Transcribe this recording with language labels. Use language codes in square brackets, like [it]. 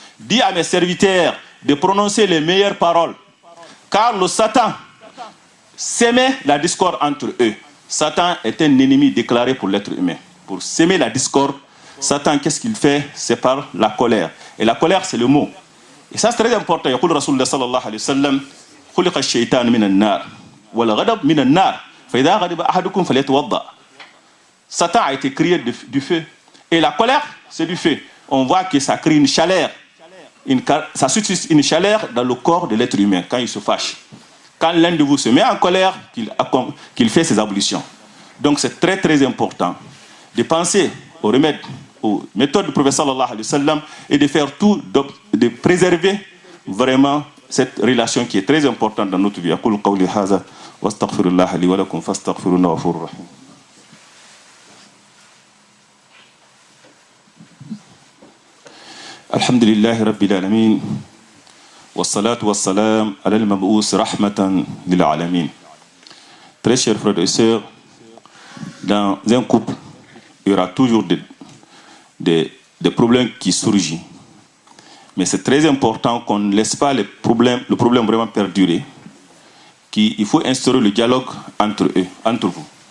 [fr] Dis à mes serviteurs de prononcer les meilleures paroles. Car le Satan s'émet la discorde entre eux. Satan est un ennemi déclaré pour l'être humain. Pour s'aimer la discorde, Satan, qu'est-ce qu'il fait? C'est par la colère. Et la colère, c'est le mot. Et ça, c'est très important. [ar] يقول رسول الله صلى الله عليه وسلم خلق الشيطان من النار والغضب من النار فإذا غضب أحدكم فليتوضأ. [fr] Satan a été créé du feu. Et la colère, c'est du feu. On voit que ça crée une chaleur. Ça suscite une chaleur dans le corps de l'être humain quand il se fâche. Quand l'un de vous se met en colère, qu'il fait ses ablutions. Donc c'est très très important de penser aux remèdes, aux méthodes du prophète sallallahu alayhi wa sallam et de faire tout, de préserver vraiment cette relation qui est très importante dans notre vie. [ar] أقول قولي هذا وأستغفر الله لي ولكم فاستغفروه إنه غفور رحيم. الحمد لله رب العالمين والصلاة والسلام على المبعوث رحمة للعالمين. [fr] Très chers frères et sœurs, dans un couple, il y aura toujours des problèmes qui surgissent. Mais c'est très important qu'on ne laisse pas le problème vraiment perdurer. Il faut instaurer le dialogue entre eux, entre vous.